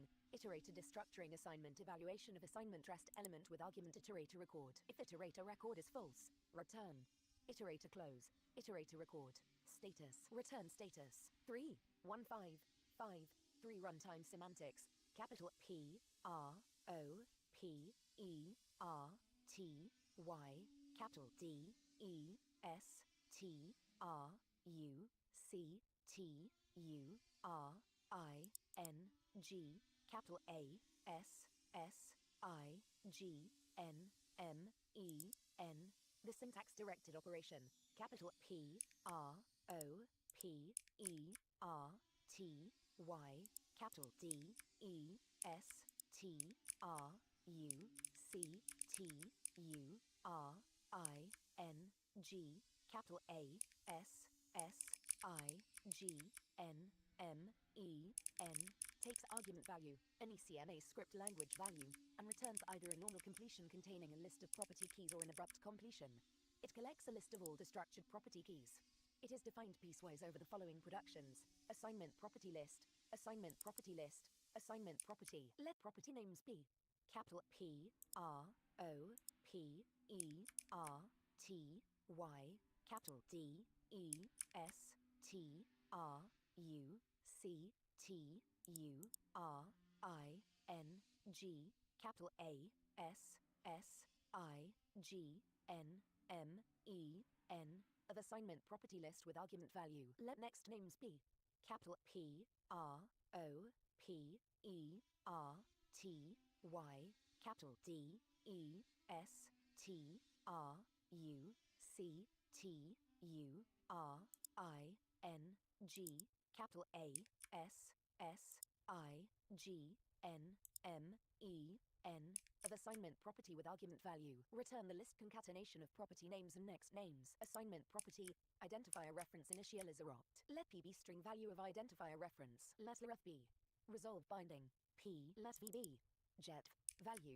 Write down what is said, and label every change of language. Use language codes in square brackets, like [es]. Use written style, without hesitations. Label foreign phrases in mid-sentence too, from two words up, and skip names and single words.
[en] Iterator destructuring assignment evaluation of assignment rest element with argument iterator record. If iterator record is false, return. Iterator close. Iterator record. Status. Return status. 3. 1 5 5 3 runtime semantics. Capital P R O P E R T Y. Capital D E S T R U C T U R I N G. Capital A S S I G N M E N. The syntax directed operation. Capital P R O P E R T Y. Capital D E S T R U C T U R I N G. Capital A S S I G N M E N takes argument value, any CMA script language value, and returns either a normal completion containing a list of property keys or an abrupt completion. It collects a list of all destructured property keys. It is defined piecewise over the following productions: assignment property list, assignment property list, assignment property. Let property names be capital P R O P E R T Y, capital D E S T R U C T U R I N G, capital A S S I G N M E N of assignment property list with argument value. Let next names be capital P R O P E R T Y, capital D E S T R U C T U R I N G, capital A S S I G N M E N of assignment property with argument value. Return the list concatenation of property names and next names. Assignment property identifier reference initializer opt. Let P be string value of identifier reference. Let ref B. Resolve binding. P let V be jet value.